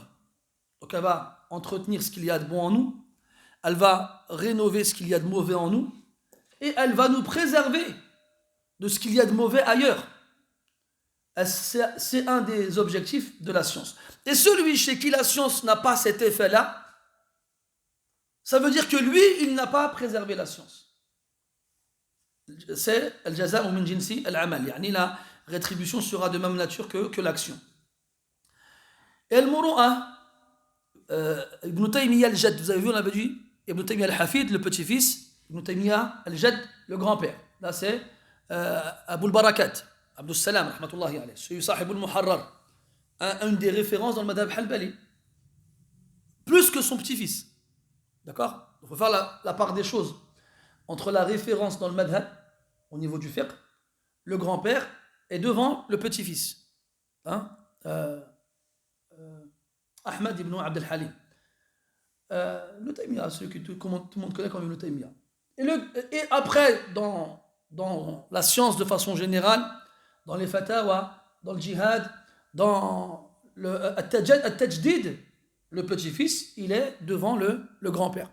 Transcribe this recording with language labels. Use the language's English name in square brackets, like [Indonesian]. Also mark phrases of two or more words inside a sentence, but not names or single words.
[French] Donc elle va entretenir ce qu'il y a de bon en nous, elle va rénover ce qu'il y a de mauvais en nous, et elle va nous préserver de ce qu'il y a de mauvais ailleurs. C'est un des objectifs de la science. Et celui chez qui la science n'a pas cet effet-là, ça veut dire que lui, il n'a pas préservé la science. C'est [Arabic] الجزاء من جنس العمل يعني [French] la rétribution sera de même nature que l'action. Et al-muru'a, Ibn Taymiyyah al-Jadd, vous avez vu, on avait dit Ibn Taymiyyah al-Hafid, le petit-fils, Ibn Taymiyyah al-Jadd, le grand-père. Là, c'est Abu al-Barakat, Abdus Salam, [Arabic] رحمة الله عليه, [French] celui Sahib al-Muharrar, une des références dans le [Arabic] مذهب حنبلي, [French] plus que son petit-fils. D'accord? Il faut faire la part des choses entre la référence dans le madhab, au niveau du fiqh, le grand-père, et devant le petit-fils. Hein? Ahmad ibn Abd al-Halim. Ibn Taymiyyah, celui que tout le monde connaît comme Ibn Taymiyyah. Et après, dans la science de façon générale, dans les fatawa, dans le djihad, dans le tajdid, le petit-fils, il est devant le grand-père.